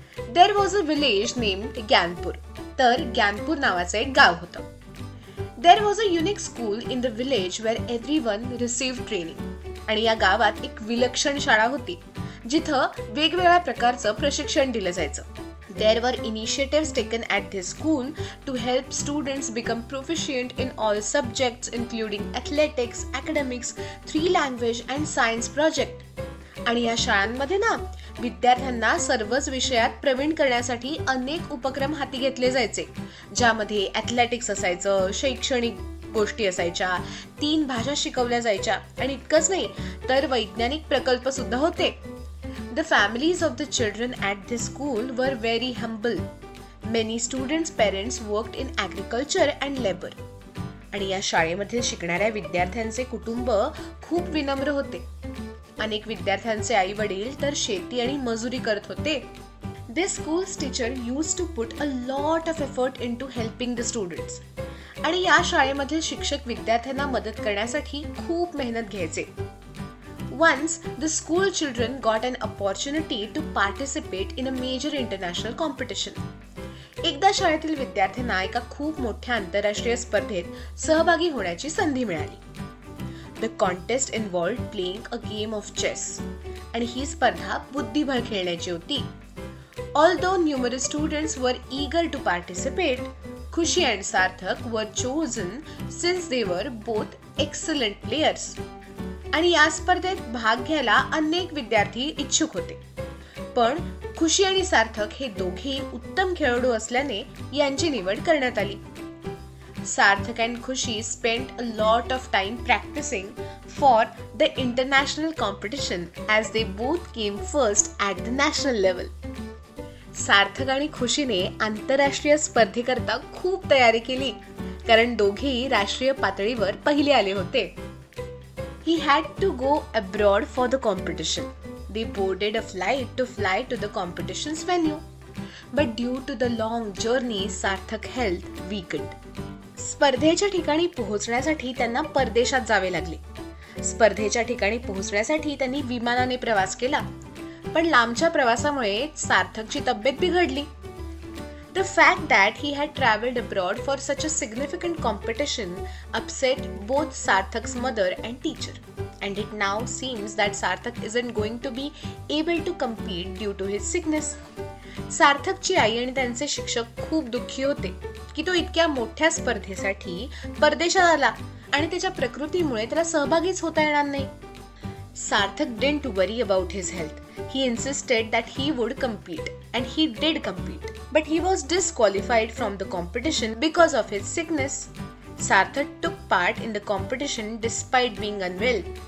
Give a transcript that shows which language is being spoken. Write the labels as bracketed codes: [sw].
[en] There was a village named Gyanpur. [mr] तर ज्ञानपूर नावाचं एक गाव होतं. [en] There was a unique school in the village where everyone received training. [mr] आणि या गावात एक विलक्षण शाळा होती जिथं वेगवेगळ्या प्रकारचं प्रशिक्षण दिलं जायचं. [en] There were initiatives taken at this school to help students become proficient in all subjects including athletics, academics, 3 language and science project. [mr] आणि या शाळांमध्ये ना विद्यार्थ्यांना सर्वच विषयात प्रवीण करण्यासाठी अनेक उपक्रम हाती घेतले जायचे, ज्यामध्ये ॲथलेटिक्स असायचं, शैक्षणिक गोष्टी असायच्या, 3 भाषा शिकवल्या जायच्या आणि इतकंच नाही तर वैज्ञानिक प्रकल्प सुद्धा होते. [en] The families of the children at this school were very humble. Many students' parents worked in agriculture and labor. [mr] आणि या शाळेमध्ये शिकणाऱ्या विद्यार्थ्यांचे कुटुंब खूप विनम्र होते. अनेक विद्यार्थ्यांचे आई वडील तर शेती आणि मजुरी करत होते. [en] This school's teacher used to put a lot of effort into helping the students. [mr] आणि या शाळेमधील शिक्षक विद्यार्थ्यांना मदत करण्यासाठी खूप मेहनत घ्यायचे. [en] Once, the school children got an opportunity to participate in a major international competition. [mr] एकदा शाळेतील विद्यार्थ्यांना एका खूप मोठ्या आंतरराष्ट्रीय स्पर्धेत सहभागी होण्याची संधी मिळाली. [en] The contest involved playing a game of chess. [mr] आणि ही स्पर्धा बुद्धिबळ खेळण्याची होती. [en] Although numerous students were eager to participate, Khushi and Sarthak were chosen since they were both excellent players. [mr] आणि या स्पर्धेत भाग घ्यायला अनेक विद्यार्थी इच्छुक होते, पण खुशी आणि सार्थक हे दोघेही उत्तम खेळाडू असल्याने यांची निवड करण्यात आली. [en] Sarthak and Khushi spent a lot of time practising for the international competition as they both came first at the national level. [mr] सार्थक आणि खुशीने आंतरराष्ट्रीय स्पर्धेकरता खूप तयारी केली, कारण दोघेही राष्ट्रीय पातळीवर पहिले आले होते. [en] He had to go abroad for the competition. They boarded a flight to fly to the competition's venue. But due to the long journey, Sarthak's health weakened. [mr] स्पर्धेच्या ठिकाणी पोहोचण्यासाठी त्यांना परदेशात जावे लागले. स्पर्धेच्या ठिकाणी पोहोचण्यासाठी त्यांनी विमानाने प्रवास केला, पण लांबच्या प्रवासामुळे सार्थकची तब्येत बिघडली. [en] The fact that he had traveled abroad for such a significant competition upset both Sarthak's mother and teacher, and it now seems that Sarthak isn't going to be able to compete due to his sickness. [mr] सार्थकची आई आणि त्यांचे शिक्षक खूप दुःखी होते की तो इतक्या मोठ्या स्पर्धेसाठी परदेशात आला आणि त्याच्या प्रकृतीमुळे त्याला सहभागीच होता येणार नाही. [en] Sarthak didn't worry about his health. He insisted that he would compete, and he did compete. But he was disqualified from the competition because of his sickness. Sarthak took part in the competition despite being unwell.